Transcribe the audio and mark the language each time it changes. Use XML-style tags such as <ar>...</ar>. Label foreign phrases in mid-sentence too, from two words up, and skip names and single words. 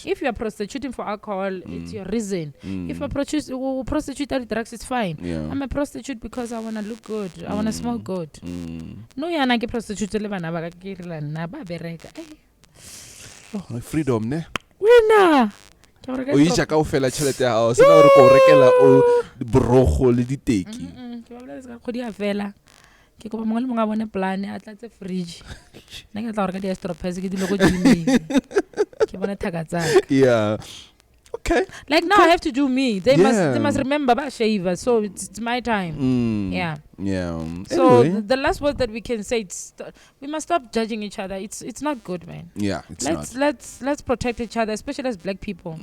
<en>If you are prostituting for alcohol, it's your reason. If a prostitute at drugs, it's fine. I'm a prostitute because I want to look good. I want to smell good. No, you're not a prostitute. Freedom, ne? Winner.</en> <nso>O itse ka o fela tšhelete ya hao se na re go rekela o brogo le diteki. Ke ba bolela ka khodi ya fela. Ke kopa mongwe le mongwe a bone plan a tlatse fridge. Nna ke tla go reka di stropers ke di logo gym. Ke bone thaka tsaka.</nso> <en>Yeah. Okay. Like now I have to do me. They must remember about shaver. So it's my time. Yeah. So anyway. the last word that we can say, we must stop judging each other. It's not good, man. Yeah, it's let's protect each other, especially as black people.</en>